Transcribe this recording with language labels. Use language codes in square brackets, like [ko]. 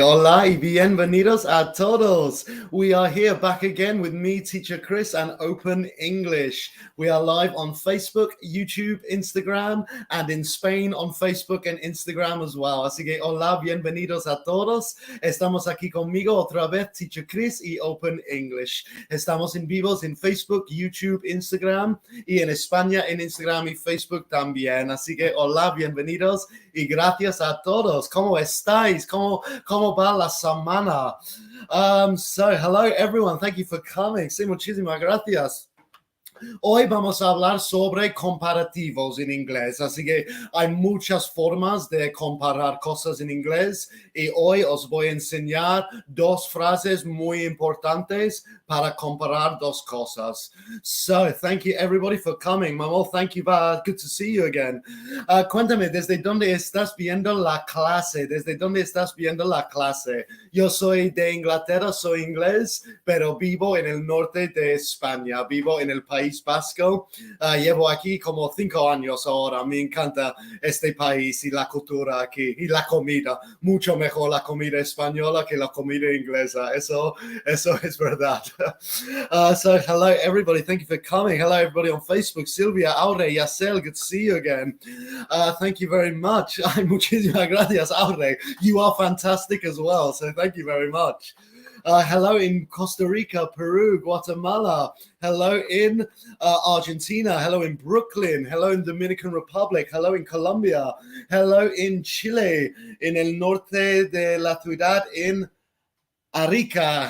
[es] Hola y bienvenidos a todos. [en] We are here back again with me, Teacher Chris, and Open English. We are live on Facebook, YouTube, Instagram, and in Spain on Facebook and Instagram as well. [es] Así que, hola, bienvenidos a todos. Estamos aquí conmigo otra vez, Teacher Chris y Open English. Estamos en vivos en Facebook, YouTube, Instagram y en España en Instagram y Facebook también. Así que, hola, bienvenidos y gracias a todos. ¿Cómo estáis? ¿Cómo va la semana? [en] So, hello everyone. Thank you for coming. [es] Sí, muchísimas gracias. Hoy vamos a hablar sobre comparativos en inglés, así que hay muchas formas de comparar cosas en inglés y hoy os voy a enseñar dos frases muy importantes para comparar dos cosas. [en] So, thank you everybody for coming. Mamo, thank you. Good to see you again. [es] Cuéntame, ¿desde dónde estás viendo la clase? ¿Desde dónde estás viendo la clase? Yo soy de Inglaterra, soy inglés, pero vivo en el norte de España, vivo en el País Vasco. Llevo aquí como 5 años ahora. Me encanta este país y la cultura aquí y la comida. Mucho mejor la comida española que la comida inglesa. Eso es verdad. [en] So hello everybody. Thank you for coming. Hello everybody on Facebook. Silvia, Aure, Yacel, good to see you again. Thank you very much. [es] Muchísimas gracias, Aure. [en] You are fantastic as well. So thank you very much. Hello in Costa Rica, Peru, Guatemala. Hello in Argentina. Hello in Brooklyn. Hello in Dominican Republic. Hello in Colombia. Hello in Chile. [es] In el norte de la ciudad in Arica.